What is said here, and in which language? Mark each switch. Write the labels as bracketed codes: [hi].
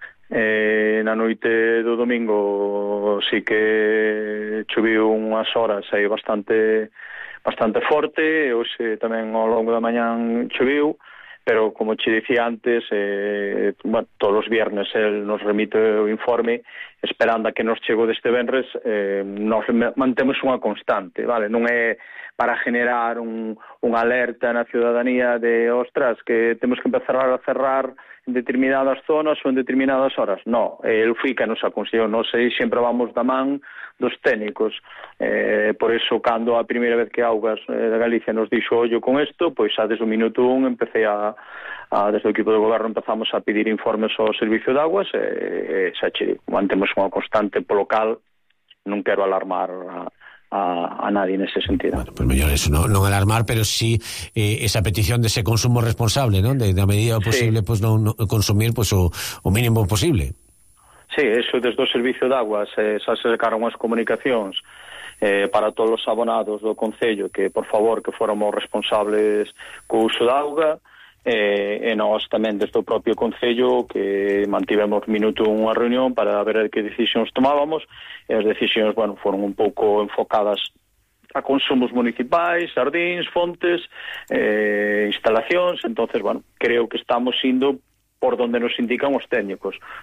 [gl] Na noite do domingo sí que choviu unhas horas aí bastante, bastante forte, e hoxe tamén ao longo da mañán choviu, pero como che dicía antes, todos os viernes el nos remite o informe, esperando a que nos chegue deste venres, nos mantemos unha constante, vale? Non é para generar unha alerta na ciudadanía de ostras, que temos que empezar a cerrar en determinadas zonas ou en determinadas horas. No, el foi que nos aconselhou. Non sei, sempre vamos da man dos técnicos. Por eso, cando a primeira vez que Augas de Galicia nos dixo ollo con isto, pois xa desde o minuto un empecé a desde o equipo do goberno empezamos a pedir informes ao servicio de aguas, xa che mantemos unha constante polo cal non quero alarmar a nadie en ese sentido. [es] Bueno, pues mejor eso, ¿no? No alarmar, pero sí esa petición de ese consumo responsable, ¿no? De a medida posible, sí. Pues no consumir pues o mínimo posible. [gl] Sí, eso desde o servicio de aguas se acercaron as comunicacións para todos os abonados do concello, que por favor, que fóramos responsables co uso da auga. E nós tamén desde o propio concello que mantivemos minuto unha reunión para ver que decisións tomábamos, e as decisións, bueno, foron un pouco enfocadas a consumos municipais, sardins, fontes, instalacións. [es] Entonces, bueno, creo que estamos indo por donde nos indican os técnicos.